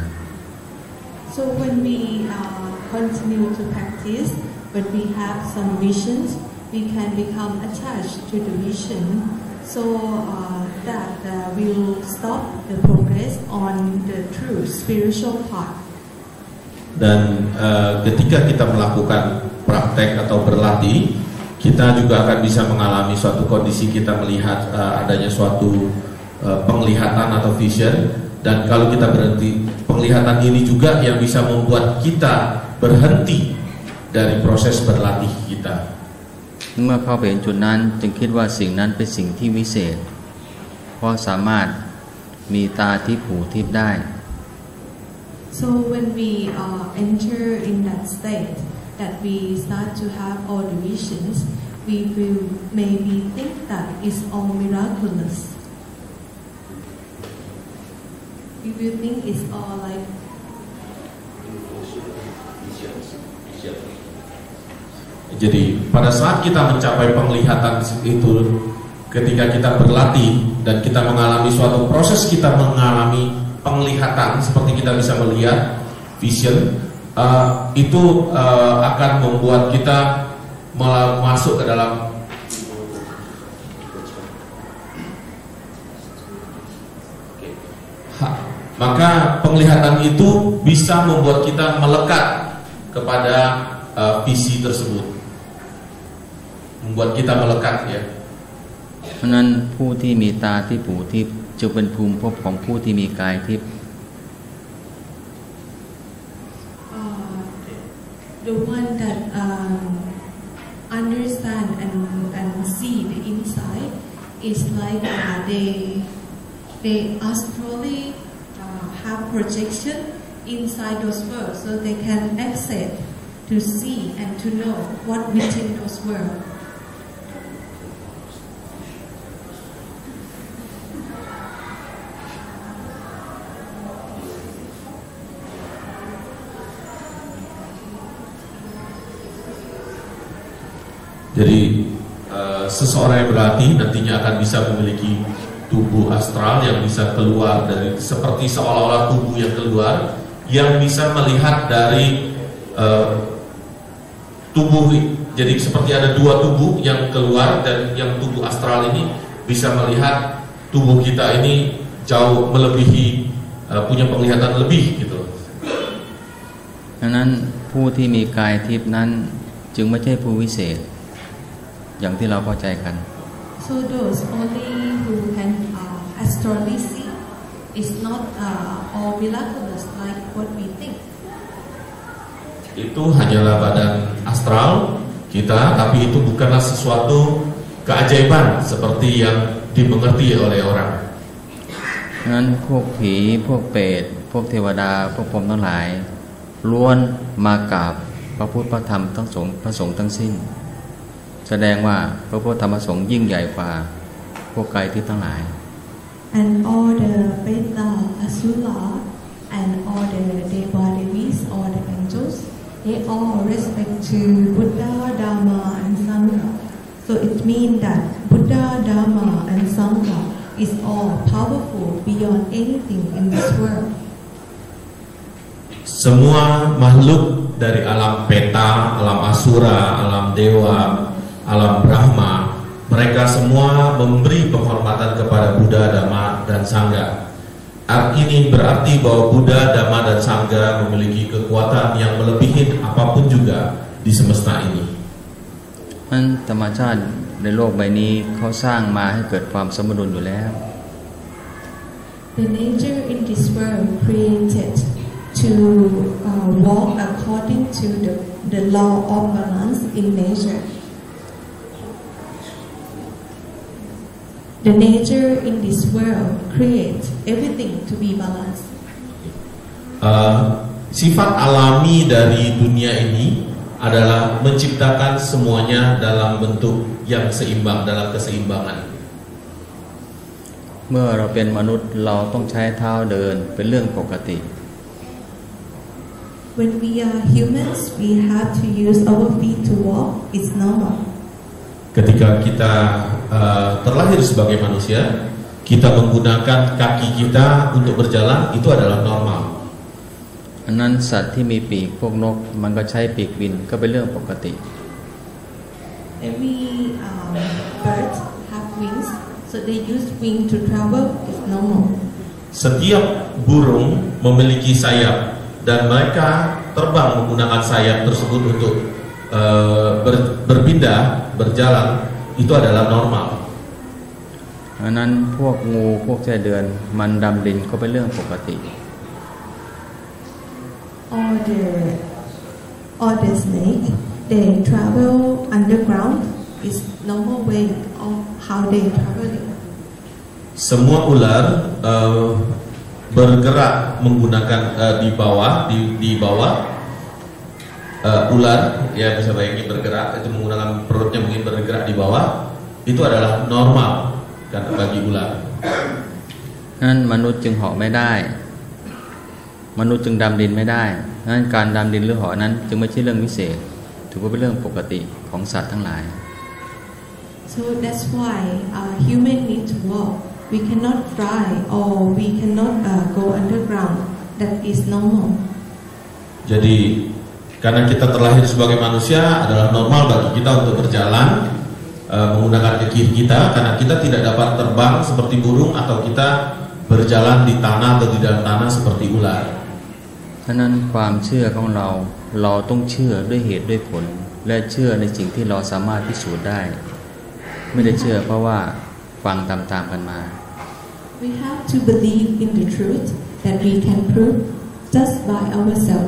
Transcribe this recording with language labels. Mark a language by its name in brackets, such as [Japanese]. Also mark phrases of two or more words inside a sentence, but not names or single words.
[English] So when we continue to practice, when we have some visions, we can become attached to the vision, so that we will stop the progress on the true spiritual path. [Indonesian] Dan ketika kita melakukan praktek atau berlatih, kita juga akan bisa mengalami suatu kondisi kita melihat adanya suatu penglihatan atau vision. Dan kalau kita berhenti, penglihatan ini juga yang bisa membuat kita berhenti dari proses berlatih kita. [Thai] เมื่อเข้าไปเห็นจุดนั้นจึงคิดว่าสิ่งนั้นเป็นสิ่งที่วิเศษเพราะสามารถมีตาทิพย์หูทิพย์ได้ [English] So when we enter in that state, that we start to have all the visions, we will maybe think that it's all miraculous. We will think it's all like [Indonesian] Jadi pada saat kita mencapai penglihatan itu, ketika kita berlatih dan kita mengalami suatu proses, kita mengalami penglihatan seperti kita bisa melihat vision, itu akan membuat kita masuk ke dalam maka penglihatan itu bisa membuat kita melekat kepada visi tersebut, membuat kita melekat ya. [Thai] เพราะนั้นผู้ที่มีตาที่หูที่จะเป็นภูมิภพของผู้ที่มีกายทิพย์ [English] The one that understand and see the inside is like they astrally have projection inside those worlds, so they can access to see and to know what within those worlds. [Indonesian] Jadi seseorang yang berlatih nantinya akan bisa memiliki tubuh astral yang bisa keluar dari, seperti seolah-olah tubuh yang keluar, yang bisa melihat dari tubuh. Jadi seperti ada dua tubuh yang keluar, dan yang tubuh astral ini bisa melihat tubuh kita ini jauh melebihi, punya penglihatan lebih gitu. [Thai] ดังนั้นผู้ที่มีกายทิพย์นั้นจึงไม่ใช่ผู้วิเศษอย่างที่เราเข้าใจกัน [English] So those only who can astrally see is not all miraculous like what we think. [Indonesian] Itu hanyalah badan astral kita, tapi itu bukanlah sesuatu keajaiban seperti yang dimengerti oleh orang. [Thai] ดังนั้นพวกผีพวกเปรตพวกเทวดาพวกพรหมทั้งหลายล้วนมากราบพระพุทธพระธรรมทั้งสงฆ์พระสงฆ์ทั้งสิ้นแสดงว่าพระพุทธธรรมประสงค์ยิ่งใหญ่กว่าพวกกายทิพย์ทั้งหลาย [English] And all the Preta, Asura, and all the Devadevis, all the angels, they all respect to Buddha, Dharma, and Sangha. So it means that Buddha, Dharma, and Sangha is all powerful beyond anything in this world. [Indonesian] Semua makhluk dari alam peta, alam asura, alam dewa, alam Brahma, mereka semua memberi penghormatan kepada Buddha, Dhamma, dan Sangha. Ini berarti bahwa Buddha, Dhamma, dan Sangha memiliki kekuatan yang melebihi apapun juga di semesta ini. [Thai] มันธรรมชาติในโลกใบนี้เขาสร้างมาให้เกิดความสมดุลอยู่แล้ว [English] The nature in this world created to walk according to the law of balance in nature. The nature in this world creates everything to be balanced. [Indonesian] Sifat alami dari dunia ini adalah menciptakan semuanya dalam bentuk yang seimbang, dalam keseimbangan. [Thai] เมื่อเราเป็นมนุษย์เราต้องใช้เท้าเดินเป็นเรื่องปกติ [English] When we are humans, we have to use our feet to walk. It's normal. [Indonesian] Ketika kita terlahir sebagai manusia, kita menggunakan kaki kita untuk berjalan, itu adalah normal. [Thai] อันนั้นสัตว์ที่มีปีกพวกนกมันก็ใช้ปีกบินก็เป็นเรื่องปกติ [English] Every bird have wings, so they use wing to travel. It's normal. [Indonesian] Setiap burung memiliki sayap dan mereka terbang menggunakan sayap tersebut untuk berpindah, berjalan, itu adalah normal. [Thai] อันนั้นพวกงูพวกไส้เดือนมันดำดินก็เป็นเรื่องปกติ [English] All the snake, they travel underground. It's normal way of how they traveling. [Indonesian] Semua ular bergerak menggunakan di bawah ular, ya bisa bayangin bergerak itu menggunakan perutnya, mungkin bergerak di bawah, itu adalah normal karena bagi ular. [Thai] นั้นมนุษย์จึงเหาะไม่ได้มนุษย์จึงดำดินไม่ได้นั้นการดำดินหรือเหาะนั้นจึงไม่ใช่เรื่องวิเศษถือว่าเป็นเรื่องปกติของสัตว์ทั้งหลาย [English] So that's why human need to walk. We cannot fly or we cannot go underground. That is normal. [Indonesian] Jadi karena kita terlahir sebagai manusia adalah normal bagi kita untuk berjalan menggunakan kaki kita karena kita tidak dapat terbang seperti burung atau kita berjalan di tanah atau di dalam tanah seperti ular. [Thai] ฉะนั้นความเชื่อของเราต้องเชื่อด้วยเหตุด้วยผลและเชื่อในสิ่งที่เราสามารถพิสูจน์ได้ไม่ได้เชื่อเพราะว่าฟังตามๆกันมา [English] We have to believe in the truth that we can prove just by ourselves.